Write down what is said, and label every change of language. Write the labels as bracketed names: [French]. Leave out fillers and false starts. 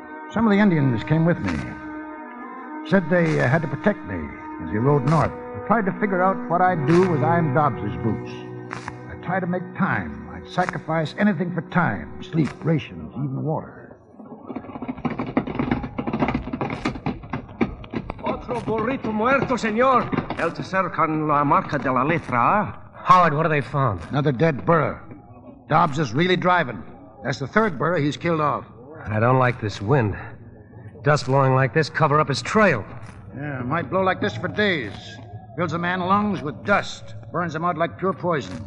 [English] Some of the Indians came with me. Said they had to protect me as he rode north. I tried to figure out what I'd do with I'm Dobbs's boots. I tried to make time. I'd sacrifice anything for time, sleep, rations, even water. [Spanish] Otro burrito muerto, señor. El tercero con la marca de la letra. [English] Howard, what have they found? Another dead burro. Dobbs is really driving. That's the third burro he's killed off. I don't like this wind. Dust blowing like this cover up his trail. Yeah, it might blow like this for days. Fills a man's lungs with dust. Burns him out like pure poison.